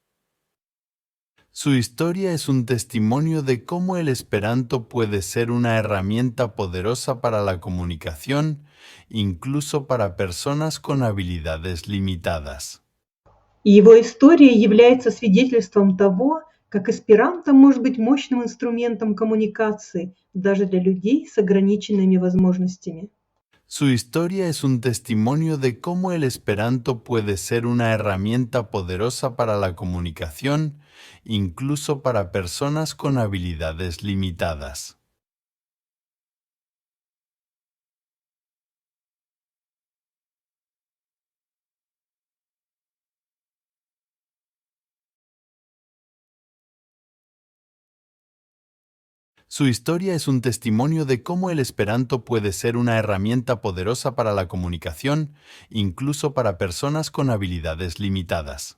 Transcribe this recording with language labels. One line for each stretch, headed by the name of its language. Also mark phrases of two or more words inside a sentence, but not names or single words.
Spanish: Su historia es un testimonio de cómo el Esperanto puede ser una herramienta poderosa para la comunicación, incluso para personas con habilidades limitadas.
Russian: Его история является свидетельством того, как эсперанто может быть мощным инструментом коммуникации даже для людей с ограниченными возможностями.
Spanish: Su historia es un testimonio de cómo el Esperanto puede ser una herramienta poderosa para la comunicación, incluso para personas con habilidades limitadas. Su historia es un testimonio de cómo el Esperanto puede ser una herramienta poderosa para la comunicación, incluso para personas con habilidades limitadas.